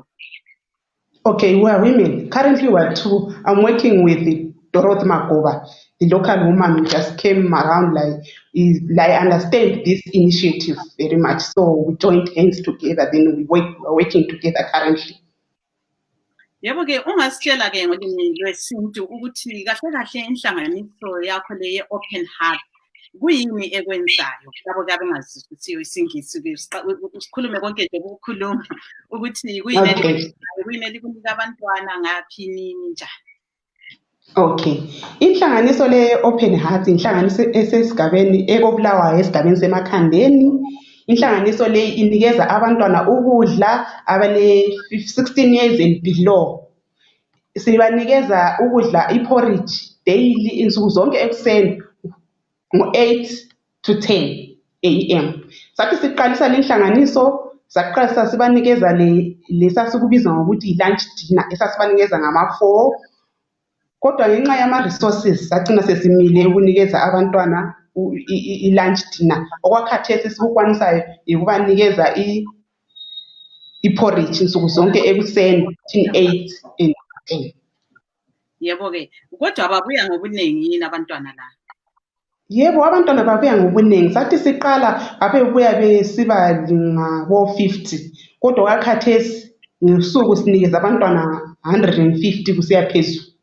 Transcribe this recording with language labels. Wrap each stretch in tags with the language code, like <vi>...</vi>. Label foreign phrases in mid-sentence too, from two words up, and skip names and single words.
<en>Okay, we are women. Currently, we are two. I'm working with Dorothy Magoba, the local woman who just came around. I understand this initiative very much. So we joined hands together. Then we're working together currently.</en> <nd>Yebo ke ungasitshela ke ngolimi lwesintu ukuthi kahle kahle inhlanganiso yakho le open heart kuyini ekwenzayo labo ke abengazisiyo isingisi ke sikhulume konke nje ukukhuluma ukuthi kuyini kunika abantwana ngaphi nini njani. Okay, inhlanganiso le open heart inhlanganiso esesigabeni ekobulawayo esigabeni semakhandeni. Inhlanganiso le inikeza abantwana ukudla abale</nd> <en>16 years and below.</en> <nd>Sibanikeza ukudla iporridge daily insuku zonke ekuseni ngo-8</nd> <en>to 10 a.m.</en> <nd>Sathi siqalisa le nhlanganiso saqalisa sibanikeza lesasikubiza ngokuthi</nd> <en>i-lunch dinner</en> <nd>esasibanikeza ngama-4. Kodwa ngenxa yama-resources sagcina sesimile ukunikeza abantwana</nd> <en>i-lunch dinner.</en> <nd>Okwakhathesi sikukwanisayo ukubanikeza i-porridge insuku zonke ekuseni</nd> <en>between 8 and 10.</en> <nd>Yebo ke kodwa ababuya ngobuningi yini abantwana la? Yebo, abantwana babuya ngobuningi. Sathi siqala abebuya besiba ngabo-50 kodwa kwakhathesi ngosuku sinikeza abantwana 150 kusiya phezulu.</nd>